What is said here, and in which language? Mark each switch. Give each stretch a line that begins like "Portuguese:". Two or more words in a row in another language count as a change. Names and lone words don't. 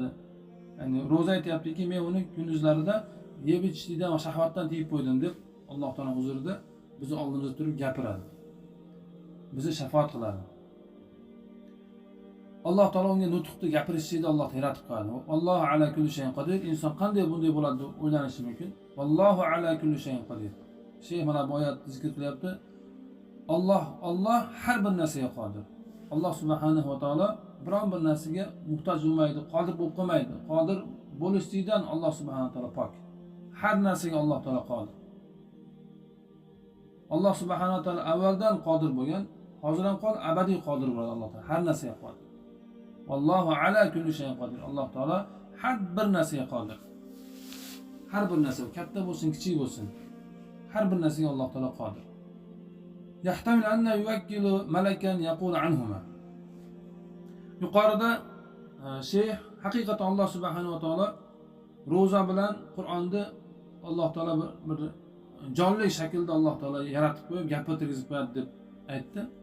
Uzbek: Ya'ni ro'za aytayaptiki, men uni kunduzlarida yeb ichishdan va shahvatdan tiyib qo'ydim deb Alloh taolo huzurida bizni oldimizda turib gapiradi. Bizni shafaat qiladi. Alloh taolo unga nutqni gapirishni Alloh yaratib qo'yadi.
Arabic: الله على كل شيء قدير.
Uzbek: Inson qanday bunday bo'ladi deb o'ylanishi mumkin.
Arabic: الله على كل شيء قدير.
Uzbek: Sheyx mana bu oyat zikr qilyapti. Alloh har bir narsaga qodir.
Arabic: الله سبحانه وتعالى
Uzbek: biron bir narsaga muhtoj bo'lmaydi, qodir bo'lib qolmaydi. Qodir bo'lishdan
Arabic: الله سبحانه وتعالى
Uzbek: pok. Har narsaga Alloh taolo qodir.
Arabic: الله سبحانه وتعالى
Uzbek: avvaldan qodir bo'lgan, hozir ham qodir, abadiy qodir bo'ladi Alloh taolo. Har narsaga qodir.
Arabic: الله على كل شيء قدير.
Uzbek: Alloh taolo har bir narsaga qodir. Har bir narsa, katta bo'lsin, kichik bo'lsin, har bir narsaga Alloh taolo qodir.
Arabic: يحتمل أن يوكل ملكا يقول عنهما.
Uzbek: Yuqorida sheyx haqiqatan
Arabic: الله سبحانه وتعالى
Uzbek: ro'za bilan Qur'onni Alloh taolo bir jonli shaklda Alloh taolo yaratib qo'yib, gapirtirgizib qo'yadi deb aytdi.